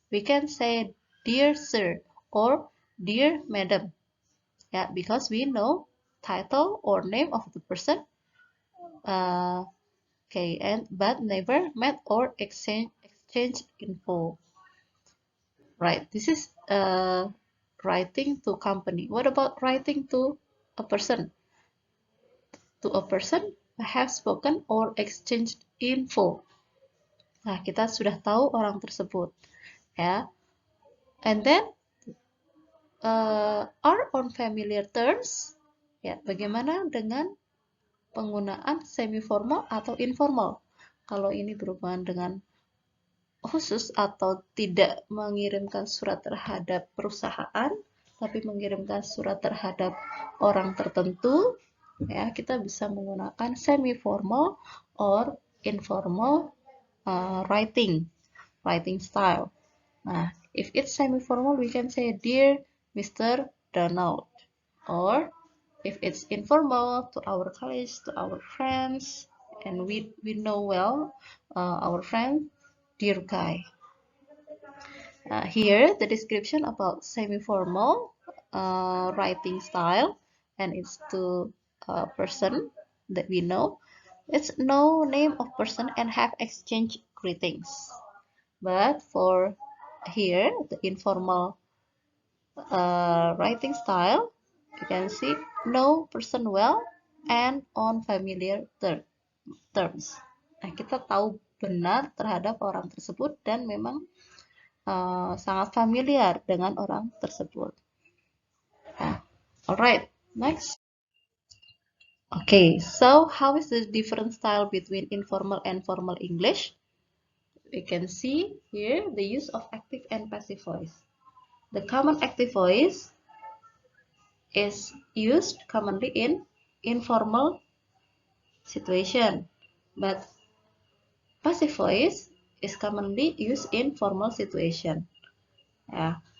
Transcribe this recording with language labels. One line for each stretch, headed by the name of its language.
English: We can say dear sir or dear madam, yeah, because we know title or name of the person, okay, and but never met or exchange info. Right, this is writing to company. What about writing to a person? To a person, I have spoken or exchanged info.
Indonesian: Nah, kita sudah tahu orang tersebut, ya.
English: And then are on familiar terms.
Indonesian: Ya, bagaimana dengan penggunaan semi formal atau informal? Kalau ini berhubungan dengan khusus atau tidak mengirimkan surat terhadap perusahaan, tapi mengirimkan surat terhadap orang tertentu, ya, kita bisa menggunakan
English: semi formal or informal writing style. Nah, if it's semi formal, we can say dear Mr. Donald, or if it's informal, to our colleagues, to our friends, and we know well our friend, dear Guy. Here, the description about semi-formal writing style, and it's to a person that we know. It's no name of person and have exchange greetings. But for here, the informal writing style, you can see know person well and on familiar terms.
Indonesian: Nah, kita tahu benar terhadap orang tersebut dan memang sangat familiar dengan orang tersebut.
English: Alright, next. Okay, so how is the different style between informal and formal English? We can see here the use of active and passive voice. The common active voice is used commonly in informal situation, but passive voice is commonly used in formal situation. Yeah.